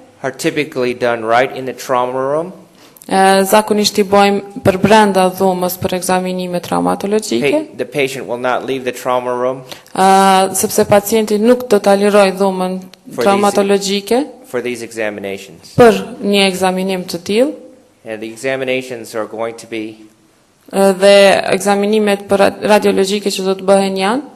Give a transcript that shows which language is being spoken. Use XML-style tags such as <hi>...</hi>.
<en>are typically done right in the trauma room.</en> <sq>zakonisht I bëjmë për brenda dhomës për ekzaminime traumatologjike,</sq> <en>The patient will not leave the trauma room</en> <sq>sepse pacienti nuk do ta lirojë dhomën traumatologjike</sq> <en>for these examinations.</en> <sq>për një ekzaminim të tillë.</sq> <en>And the examinations are going to be</en> <sq>Dhe ekzaminimet për radiologjike që do të bëhen janë</sq>